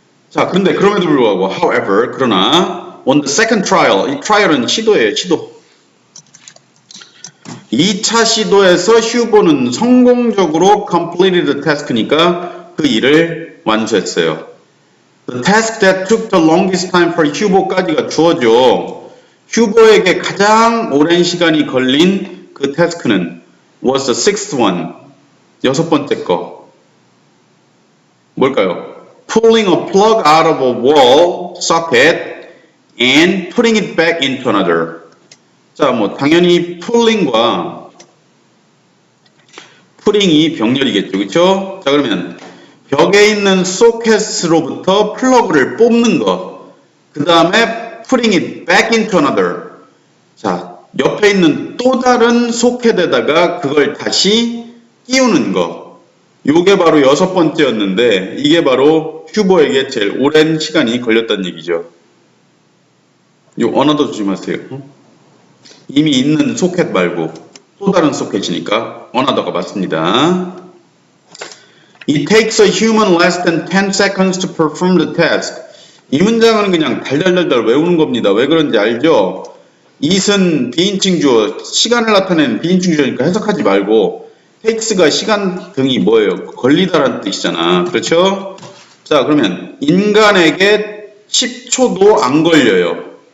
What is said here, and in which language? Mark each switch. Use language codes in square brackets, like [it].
[ko] 자 그런데 그럼에도 불구하고 however 그러나 [en] on the second trial [ko] 이 트라이얼은 시도예요. 시도 2차 시도에서 휴보는 성공적으로 [en] completed the task [ko] 니까 그 일을 완수했어요. [en] The task that took the longest time for 휴보까지가 주어져. [ko] 휴보에게 가장 오랜 시간이 걸린 그 태스크는 [en] was the sixth one. [ko] 6번째 거. 뭘까요? [en] pulling a plug out of a wall socket and putting it back into another. [ko] 자, 뭐 당연히 pulling과 putting이 병렬이겠죠, 그렇죠? 자, 그러면 벽에 있는 소켓으로부터 플러그를 뽑는 것, 그 다음에 [en] putting it back into another. [ko] 자, 옆에 있는 또 다른 소켓에다가 그걸 다시 끼우는 거. 요게 바로 6번째였는데 이게 바로 휴버에게 제일 오랜 시간이 걸렸다는 얘기죠. 요 언어도 조심하세요. 이미 있는 소켓 말고 또 다른 소켓이니까 언어도가 맞습니다. [en] It takes a human less than 10 seconds to perform the task. [ko] 이 문장은 그냥 달달달달 외우는 겁니다. 왜 그런지 알죠? it은 비인칭 주어, 시간을 나타내는 비인칭 주어니까 해석하지 말고 takes가 시간 등이 뭐예요? 걸리다라는 뜻이잖아. 그렇죠? 자, 그러면 인간에게 10초도 안 걸려요.